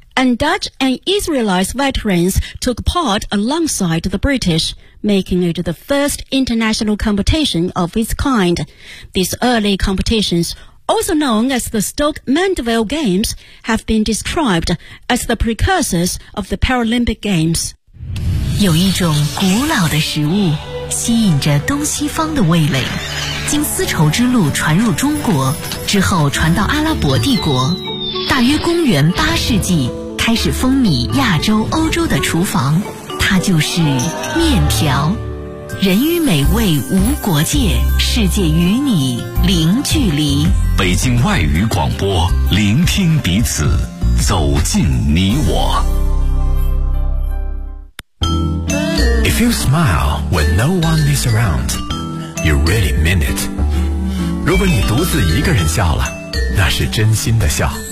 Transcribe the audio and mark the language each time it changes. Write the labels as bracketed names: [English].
[English] And Dutch and Israelite veterans took part alongside the British, making it the first international competition of its kind. These early competitions, also known as the Stoke Mandeville Games, have been described as the precursors of the Paralympic Games. [Chinese] 有一种古老的食物吸引着东西方的味蕾，经丝绸之路传入中国，之后传到阿拉伯帝国，大约公元八世纪开始风靡亚洲、欧洲的厨房，它就是面条。人与美味无国界，世界与你零距离。北京外语广播，聆听彼此，走进你我。 [English] If you smile when no one is around, you really mean it. [Chinese] 如果你独自一个人笑了，那是真心的笑。